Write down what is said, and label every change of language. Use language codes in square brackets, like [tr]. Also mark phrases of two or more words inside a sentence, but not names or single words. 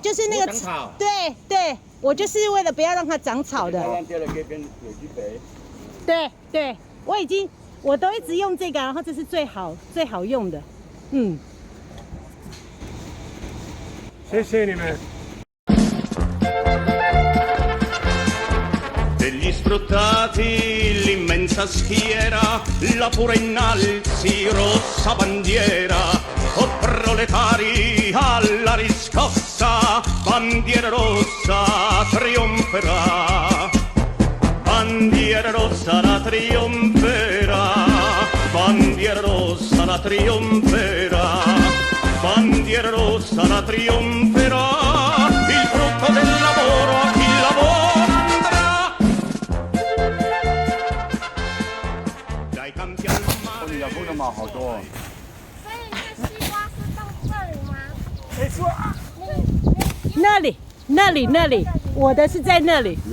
[zh] 就是那个草。对，我就是为了不要让它长草的。对，我都一直用这个，然后这是最好用的，谢谢你们。 [it] Degli sfruttati l'immensa schiera, la pura innalzi rossa bandiera, o proletari alla riscossa, bandiera rossa trionferà, bandiera rossa la trionferà, bandiera rossa la trionferà, bandiera rossa la trionferà, il frutto del lavoro a chi lavora. [zh] 你的布的毛好多。所以那个西瓜是到这里吗？没错。那里，我的是在那里。